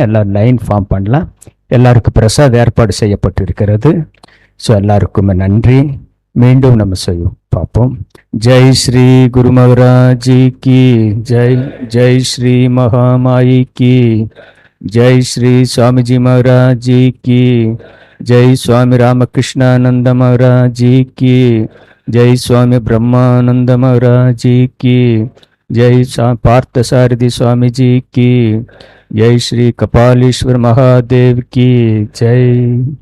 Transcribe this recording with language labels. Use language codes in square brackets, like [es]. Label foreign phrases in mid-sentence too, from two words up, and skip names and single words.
[ta] எல்லாரும் லைன் ஃபார்ம் பண்ணலாம். எல்லாருக்கும் பிரசாத் ஏற்பாடு செய்யப்பட்டு இருக்கிறது. ஸோ எல்லாருக்குமே நன்றி. மீண்டும் நம்ம செய்வோம், பார்ப்போம். [hi] जय श्री गुरु महाराज की जय. जय श्री महामाई की जय. ஸ்ரீ சுவாமிஜி महाराज की जय. स्वामी रामकृष्णानंद महाराज की जय. स्वामी ब्रह्मानंद महाराज की जय. पार्थसारथी स्वामी जी की जय. श्री कपालीश्वर महादेव की जय.